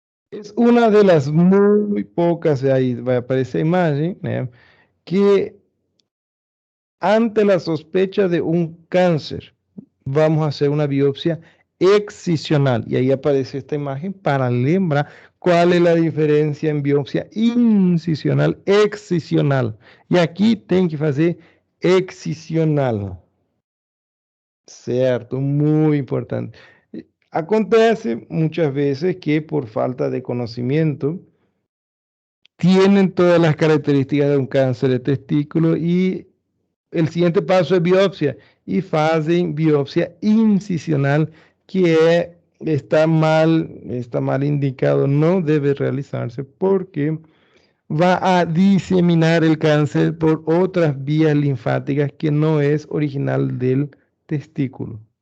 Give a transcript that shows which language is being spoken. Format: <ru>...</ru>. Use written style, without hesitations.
<es>Es una de las muy pocas, ahí va a aparecer imagen, que ante la sospecha de un cáncer, vamos a hacer una biopsia excisional. Y ahí aparece esta imagen para lembrar cuál es la diferencia en biopsia incisional, excisional. Y aquí</es> <pt>tem que fazer excisional. Certo,</pt> <es>muy importante. Acontece muchas veces que por falta de conocimiento tienen todas las características de un cáncer de testículo y el siguiente paso es biopsia y hacen biopsia incisional que está mal indicado, no debe realizarse porque va a diseminar el cáncer por otras vías linfáticas que no es original del testículo.</es>